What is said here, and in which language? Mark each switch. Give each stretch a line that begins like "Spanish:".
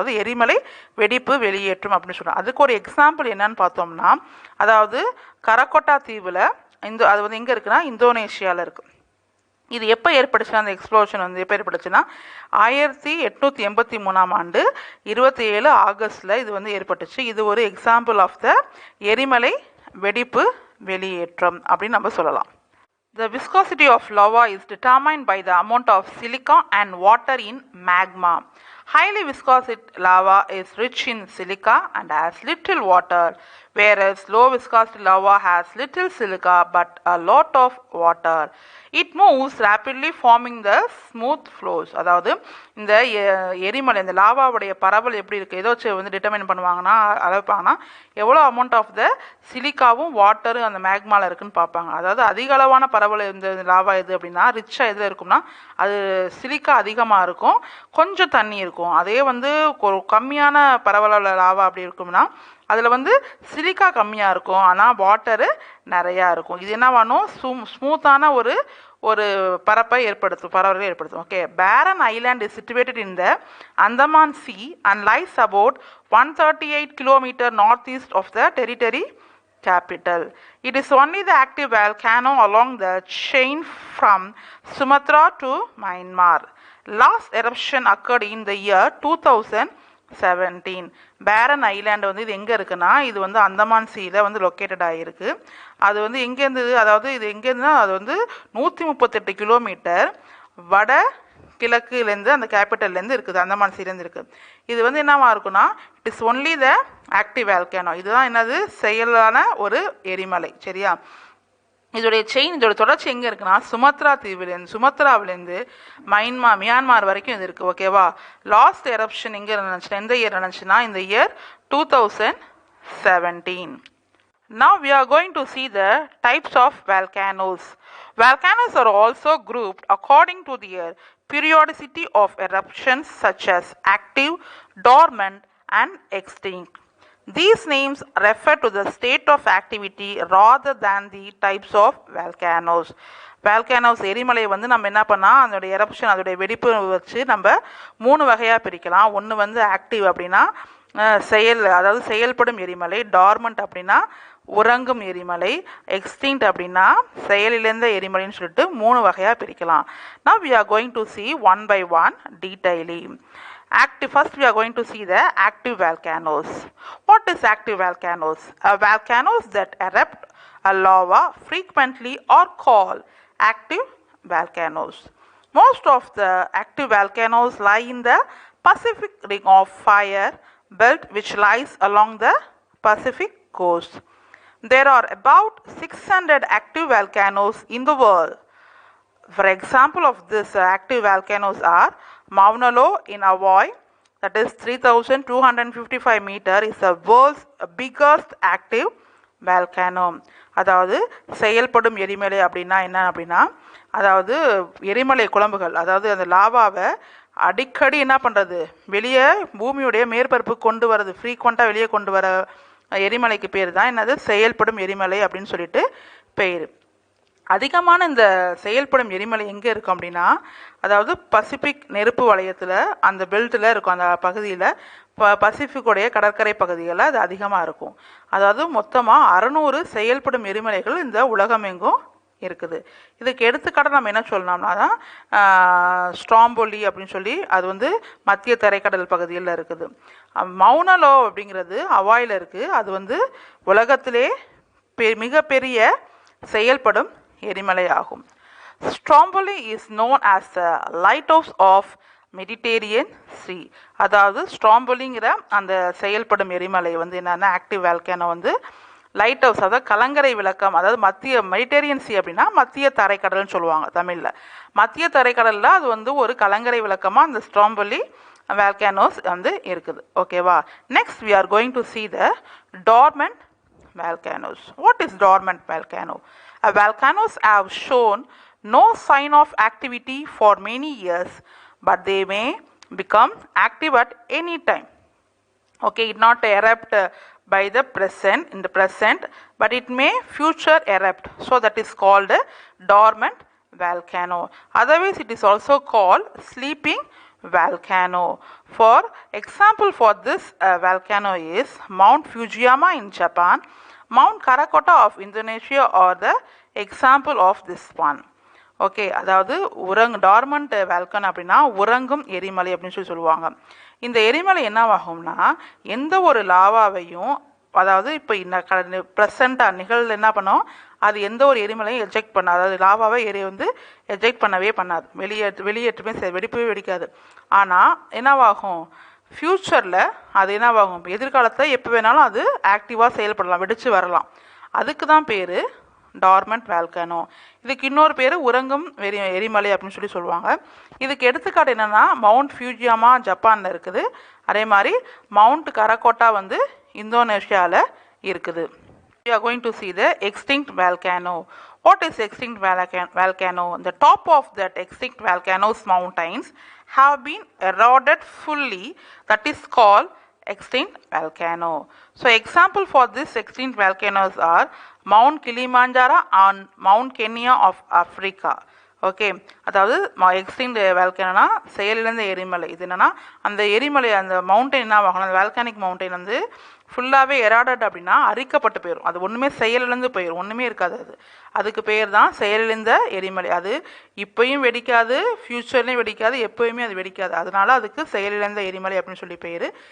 Tamil: அதாவது எரிமலை வெடிப்பு வெளியேற்றம் அப்படின்னு சொல்கிறோம். அதுக்கு ஒரு எக்ஸாம்பிள் என்னன்னு பார்த்தோம்னா, அதாவது கரக்கோட்டா தீவில் அது வந்து எங்கே இருக்குன்னா இந்தோனேஷியாவில் இருக்குது. இது எப்போ ஏற்பட்டுச்சுன்னா, அந்த எக்ஸ்ப்ளோஷன் வந்து எப்போ ஏற்பட்டுச்சுன்னா 1883ஆம் ஆண்டு 27 ஆகஸ்டில் இது வந்து ஏற்பட்டுச்சு. இது ஒரு எக்ஸாம்பிள் ஆஃப் த எரிமலை வெடிப்பு வெளியேற்றம் அப்படின்னு நம்ம சொல்லலாம்.
English: The viscosity of lava is determined by the amount of silica and water in magma. Highly viscous lava is rich in silica and has little water, whereas low viscosity lava has little silica but a lot of water. It moves rapidly forming the smooth flows.
Tamil: அதாவது இந்த எரிமலை, இந்த லாவாவுடைய பரவல் எப்படி இருக்குது, ஏதோ வந்து determine பண்ணுவாங்கன்னா, அளப்பாங்கன்னா எவ்வளோ அமௌண்ட் ஆஃப் த சிலிக்காவும் வாட்டரும் அந்த மேக்மாவில் இருக்குன்னு பார்ப்பாங்க. அதாவது அதிக அளவான பரவல் இந்த லாவா எது அப்படின்னா, ரிச்சாக எதில் இருக்கும்னா அது சிலிக்கா அதிகமாக இருக்கும், கொஞ்சம் தண்ணி இருக்கும். அதே வந்து ஒரு கம்மியான பரவலான லாவா அப்படி இருக்கும்னா அதில் வந்து சிலிக்கா கம்மியாக இருக்கும், ஆனால் வாட்டரு நிறையா இருக்கும். இது என்ன பண்ணும், ஸ்மூத்தான ஒரு பரவலை ஏற்படுத்தும்.
English: Okay, Barren Island is situated in the Andaman Sea and lies about 138 km northeast of the territory capital. It is only the active volcano along the chain from Sumatra to Myanmar. Last eruption occurred in the year 2017.
Tamil: பேரன் island வந்து இது எங்கே இருக்குன்னா, இது வந்து அந்தமான் சீல வந்து located ஆகிருக்கு. அது வந்து எங்கே இருந்தது, அதாவது இது எங்கே இருந்துன்னா அது வந்து 138 கிலோமீட்டர் வட கிழக்குலேருந்து அந்த கேபிட்டல்லேருந்து இருக்குது, அந்தமான் சீலேருந்து இருக்குது. இது வந்து என்னவா இருக்குன்னா,
English: It is only the active volcano.
Tamil: இதுதான் என்னது, செயலான ஒரு எரிமலை. சரியா, இதோட தொடர்ச்சி எங்கே இருக்குன்னா சுமத்ராவிலேருந்து மியான்மார் வரைக்கும் இது இருக்குது. ஓகேவா, லாஸ்ட் எரப்ஷன் எங்கே நடந்துச்சுன்னா, எந்த இயர் நடந்துச்சுன்னா இந்த year 2017.
English: Now we are going to see the types of volcanoes. Volcanoes are also grouped according to their periodicity of eruptions such as active, dormant and extinct. These names refer to the state of activity rather than the types of volcanoes.
Tamil: Volcanoes எரிமலை வந்து நம்ம என்ன பண்ணால் அதோட eruption, அதோடைய வெடிப்பு வச்சு நம்ம 3 வகையாக பிரிக்கலாம். ஒன்று வந்து ஆக்டிவ் அப்படின்னா அதாவது செயல்படும் எரிமலை, டார்மண்ட் அப்படின்னா உறங்கும் எரிமலை, எக்ஸ்டிங்க்ட் அப்படின்னா செயலிழந்த எரிமலைன்னு சொல்லிட்டு 3 வகையாக பிரிக்கலாம்.
English: Now we are going to see one by one detailing. First we are going to see the active volcanoes. What is active volcanoes? Volcanoes that erupt a lava frequently are called active volcanoes. Most of the active volcanoes lie in the Pacific Ring of Fire belt, which lies along the Pacific coast. There are about 600 active volcanoes in the world. For example of this active volcanoes are Mauna Loa in Hawaii, that is 3,255 meters, is the world's biggest active volcano.
Tamil: அதாவது செயல்படும் எரிமலை அப்படின்னா என்ன அப்படின்னா, அதாவது எரிமலை குழம்புகள், அதாவது அந்த லாவாவை அடிக்கடி என்ன பண்ணுறது, வெளியே பூமியுடைய மேற்பரப்பு கொண்டு வரது, ஃப்ரீக்வெண்ட்டாக வெளியே கொண்டு வர எரிமலைக்கு பேர் தான் என்னது, செயல்படும் எரிமலை அப்படின்னு சொல்லிட்டு பெயர். அதிகமான இந்த செயல்படும் எரிமலை எங்கே இருக்கும் அப்படின்னா, அதாவது பசிபிக் நெருப்பு வளையத்தில் அந்த பெல்ட்டில் இருக்கும், அந்த பகுதியில் பசிபிக்குடைய கடற்கரை பகுதிகளில் அது அதிகமாக இருக்கும். அதாவது மொத்தமாக 600 செயல்படும் எரிமலைகள் இந்த உலகம் எங்கும் இருக்குது. இதுக்கு எடுத்துக்காட்டாக நம்ம என்ன சொல்லணும்னா தான் ஸ்ட்ராம்போலி அப்படின்னு சொல்லி அது வந்து மத்திய தரைக்கடல் பகுதியில் இருக்குது. மவுனா லோவா அப்படிங்கிறது ஹவாயில் இருக்குது. அது வந்து உலகத்திலே மிகப்பெரிய செயல்படும் எரிமலை ஆகும்.
English: Stromboli is known as the lighthouse of Mediterranean Sea.
Tamil: அதாவது ஸ்ட்ராம்போலிங்கிற அந்த செயல்படும் எரிமலை வந்து என்னன்னா ஆக்டிவ் வால்கேனோ வந்து லைட் ஹவுஸ் அதாவது கலங்கரை விளக்கம், அதாவது மத்திய மெடிட்டேரியன் சி அப்படின்னா மத்திய தரைக்கடல்னு சொல்லுவாங்க தமிழில். மத்திய தரைக்கடலில் அது வந்து ஒரு கலங்கரை விளக்கமாக அந்த ஸ்ட்ராம்பொலி வேல்கானோஸ் வந்து இருக்குது. ஓகேவா.
English: Next we are going to see the dormant volcanoes. What is dormant volcano? Volcanoes have shown no sign of activity for many years, but they may become active at any time. Okay, it not erupt by the present in the present, but it may future erupt, so that is called a dormant volcano. Otherwise it is also called sleeping volcano. For example for this volcano is Mount Fujiyama in Japan, Mount Krakatoa of Indonesia are the example of this one.
Tamil: Okay, அதாவது dormant வேல்கன் அப்படின்னா உறங்கும் எரிமலை அப்படின்னு சொல்லுவாங்க. இந்த எரிமலை என்னவாகும்னா எந்த ஒரு லாவாவையும், அதாவது இப்போ ப்ரெசண்ட்டாக நிகழ்வு என்ன பண்ணோம், அது எந்த ஒரு எரிமலையும் எஜெக்ட் பண்ணாது. அதாவது லாவாவை வந்து எஜெக்ட் பண்ணவே பண்ணாது, வெளியேற்றுமே வெடிப்பவே வெடிக்காது. ஆனால் என்னவாகும், ஃப்யூச்சரில் அது என்னவாகும், எதிர்காலத்தில் எப்போ வேணாலும் அது ஆக்டிவாக செயல்படலாம், வெடித்து வரலாம். அதுக்கு தான் பேர் டார்மண்ட் வேல்கானோ. இதுக்கு இன்னொரு பேர் உறங்கும் எரிமலை அப்படின்னு சொல்லுவாங்க. இதுக்கு எடுத்துக்காட்டு என்னென்னா மவுண்ட் ஃபியூஜியாமா ஜப்பானில் இருக்குது, அதே மாதிரி மவுண்ட் கரகோட்டா வந்து இந்தோனேஷியாவில் இருக்குது.
English: We are going to see the extinct volcano. What is extinct volcano? The top of that extinct volcano's mountains have been eroded fully, that is called extinct volcano. So example for this extinct volcanoes are Mount Kilimanjaro and Mount Kenya of Africa.
Tamil: Okay, அதாவது extinct வேல்கானோனா செயலிழந்த எரிமலை. இது என்னென்னா அந்த எரிமலை அந்த mountain என்ன ஆகணும், அந்த வேல்கானிக் மவுண்டைன் வந்து ஃபுல்லாகவே எராடட் அப்படின்னா அரிக்கப்பட்டு போயிடும், அது ஒன்றுமே செயலிழந்து போயிடும், ஒன்றுமே இருக்காது. அதுக்கு பேர் தான் செயலிழந்த எரிமலை. அது இப்போயும் வெடிக்காது, ஃப்யூச்சர்லேயும் வெடிக்காது, எப்போயுமே அது வெடிக்காது, அதனால அதுக்கு செயலிழந்த எரிமலை அப்படின்னு சொல்லி பேர்.